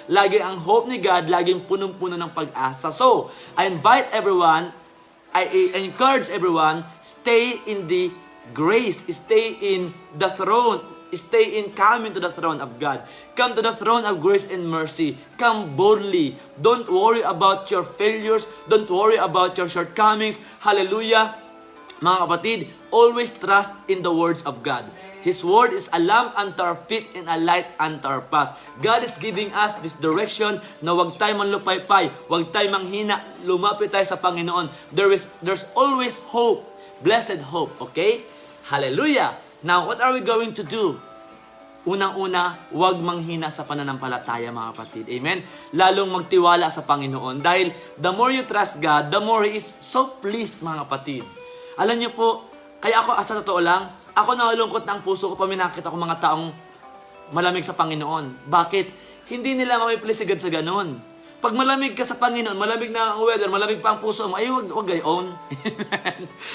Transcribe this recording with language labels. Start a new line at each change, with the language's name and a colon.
Filipino: Lagi ang hope ni God, laging punong-puno ng pag-asa.
English: So, I invite everyone, I encourage everyone, stay in the grace, stay in the throne, stay in coming to the throne of God. Come to the throne of grace and mercy. Come boldly. Don't worry about your failures. Don't worry about your shortcomings. Hallelujah. Mga kapatid, always trust in the words of God. His word is a lamp unto our feet and a light unto our path. God is giving us this direction
Filipino: na huwag tayo manlupaypay, huwag tayo manghina, lumapit tayo sa Panginoon.
English: There's always hope, blessed hope, okay? Hallelujah! Now, what are we going to do?
Filipino: Unang-una, huwag manghina sa pananampalataya, mga kapatid. Amen? Lalong magtiwala sa Panginoon. Dahil
English: the more you trust God, the more He is so pleased, mga kapatid.
Filipino: Alam niyo po, kaya ako, sa totoo lang, ako nalulungkot na ang puso ko pag nakita ko mga taong malamig sa Panginoon. Bakit? Hindi nila mamipilisigad sa ganun. Pag malamig ka sa Panginoon, malamig na ang weather, malamig pa ang puso mo, ay wag gayon. Amen.